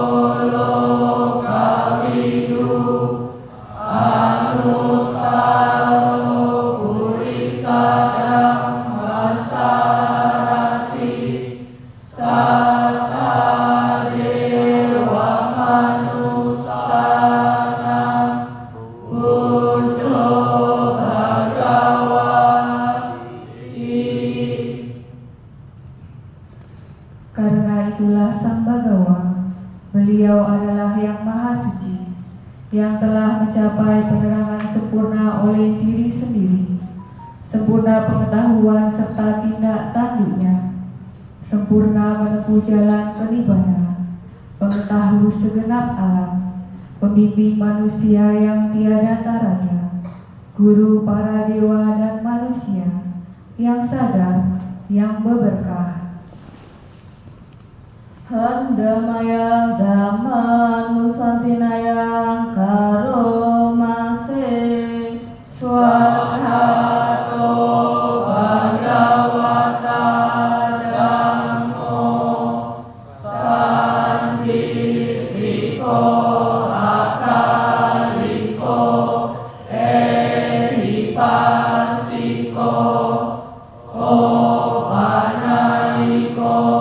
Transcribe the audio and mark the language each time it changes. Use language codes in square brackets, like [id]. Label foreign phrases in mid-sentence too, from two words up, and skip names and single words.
[pi] Lokavidu Anutaro Purisadam Masarati Sata Dewa Manusanam Buddho Bhagawati. [id] Karena itulah Sambagawa, beliau adalah yang maha suci, yang telah mencapai penerangan sempurna oleh diri sendiri, sempurna pengetahuan serta tindak tanduknya, sempurna menempuh jalan penibbana, pengetahu segenap alam, pembimbing manusia yang tiada taranya, guru para dewa dan manusia, yang sadar, yang berberkah. [pi] Handamayang Dhamma Nusantinayang Karomase Swadhato Bhagavata Dhammo Sanditiko Akaliko Ehipasiko Opanaiko